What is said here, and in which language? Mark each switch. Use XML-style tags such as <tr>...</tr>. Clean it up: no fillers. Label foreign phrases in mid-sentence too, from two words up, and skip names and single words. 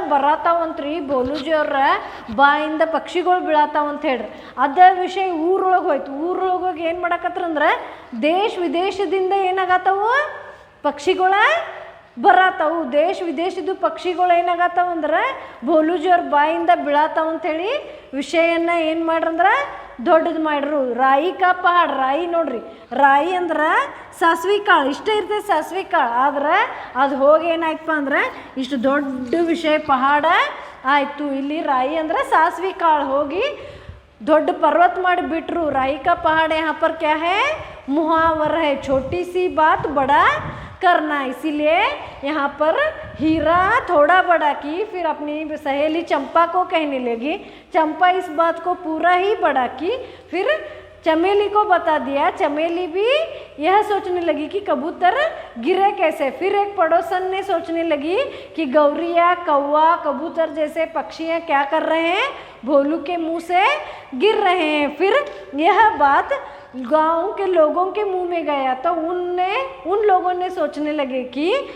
<kn>ಬರತ್ತಾವಂತ್ರಿ ಭೋಲುಜಿ ಅವ್ರ ಬಾಯಿಂದ ಪಕ್ಷಿಗಳು ಬೀಳತ್ತಾವ ಅಂತ ಹೇಳ್ರಿ ಅದ ವಿಷಯ ಊರೊಳಗೆ ಹೋಯ್ತು ಊರೊಳಗೆ ಹೋಗಿ ಏನು ಮಾಡಕತ್ರಂದ್ರೆ ದೇಶ ವಿದೇಶದಿಂದ ಏನಾಗತ್ತವು ಪಕ್ಷಿಗಳ ಬರತ್ತಾವು ದೇಶ ವಿದೇಶದ ಪಕ್ಷಿಗಳು ಏನಾಗತ್ತಾವ ಅಂದ್ರೆ ಭೋಲುಜಿ ಅವ್ರ ಬಾಯಿಂದ ಬೀಳತ್ತಾವ ಅಂಥೇಳಿ ವಿಷಯನ್ನ ಏನು ಮಾಡ್ರಂದ್ರೆ ದೊಡ್ಡದು ಮಾಡ್ರು</kn> <hi>राई का पहाड़</hi> <kn>ರಾಯಿ ನೋಡ್ರಿ ರಾಯಿ ಅಂದ್ರೆ ಸಾಸ್ವಿ ಕಾಳು ಇಷ್ಟ ಇರ್ತದೆ ಸಾಸ್ವಿ ಕಾಳು ಆದ್ರೆ ಅದು ಹೋಗಿ ಏನಾಯ್ತಪ್ಪ ಅಂದ್ರೆ ಇಷ್ಟು ದೊಡ್ಡ ವಿಷಯ ಪಹಾಡ ಆಯಿತು ಇಲ್ಲಿ ರಾಯಿ ಅಂದ್ರೆ ಸಾಸ್ವಿ ಕಾಳು ಹೋಗಿ ದೊಡ್ಡ पर्वत ಮಾಡಿ ಬಿಟ್ರು</kn> <hi>राई का पहाड़ यहाँ पर क्या है मुहावर है छोटी सी बात बड़ा करना इसीलिए यहाँ पर हीरा थोड़ा बड़ा की फिर अपनी सहेली चंपा को कहने लगी चंपा इस बात को पूरा ही बड़ा की फिर चमेली को बता दिया चमेली भी यह सोचने लगी कि कबूतर गिरे कैसे फिर एक पड़ोसन ने सोचने लगी कि गौरिया कौवा कबूतर जैसे पक्षियाँ क्या कर रहे हैं भोलू के मुंह से गिर रहे हैं फिर यह बात गांव के लोगों के मुंह में गया तो उन लोगों ने सोचने लगे कि</hi>